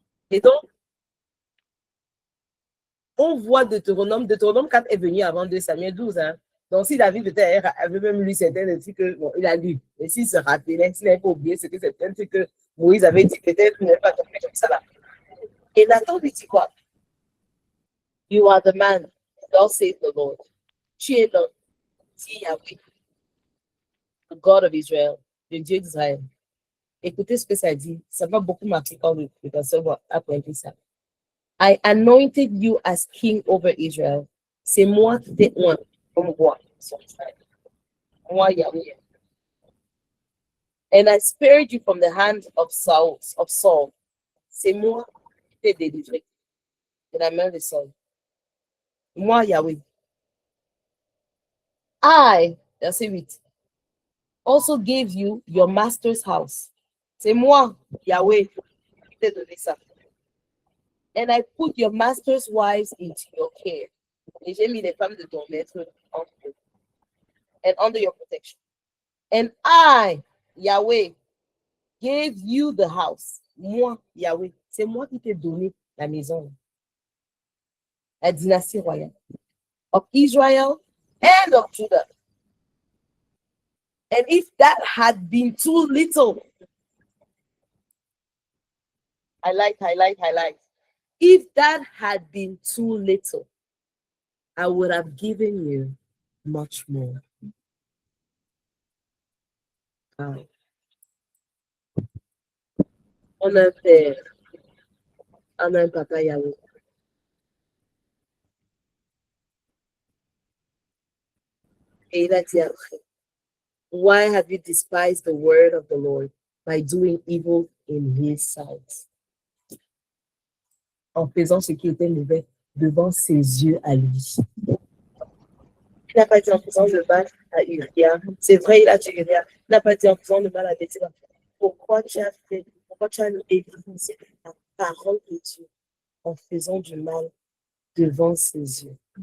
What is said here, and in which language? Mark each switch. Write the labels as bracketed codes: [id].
[fr] Et donc, on voit Deutéronome 4 est venu avant 2 Samuel 12. Hein. Donc, si David peut-être avait même lu certaines trucs que, bon, il a lu. Et s'il se rappelait, s'il n'avait pas oublié, c'est que certaines trucs que Moïse avait dit, peut-être qu'il n'avait pas tombé comme ça là. Et Nathan lui dit quoi? [en] You are the man, thus saith the Lord. [fr] Tu es l'homme, dit Yahweh, [en] the God of Israel, [fr] le Dieu d'Israël. Écoutez ce que ça dit. Ça m'a beaucoup marqué quand le pasteur a pointé ça. [en] I anointed you as king over Israel. [fr] C'est moi qui t'ai oint comme roi sur Israël. Moi, Yahweh. [en] And I spared you from the hand of Saul. [fr] C'est moi qui t'ai délivré de la main de Saul. Moi, Yahweh. [en] I, [fr] verset 8, [en] also gave you your master's house. [fr] C'est moi, Yahweh, qui t'ai donné ça. [en] And I put your master's wives into your care. [fr] Et j'ai mis les femmes de ton maître entre eux. [en] And under your protection. And I, Yahweh, gave you the house. [fr] Moi, Yahweh, c'est moi qui t'ai donné la maison. La dynastie royale. [en] Of Israel and of Judah. And if that had been too little, highlight. If that had been too little, I would have given you much more. [fr] On a un père, on a un papa Yahweh. Et il a dit après, [en] why have you despised the word of the Lord by doing evil in his sight? [fr] En faisant ce qui était mauvais devant ses yeux à lui. Il n'a pas dit en faisant le mal à Uria. C'est vrai, il a dit Uria. Il n'a pas dit en faisant le mal à Béthilda. Pourquoi tu as négligé la parole de Dieu en faisant du mal devant ses yeux?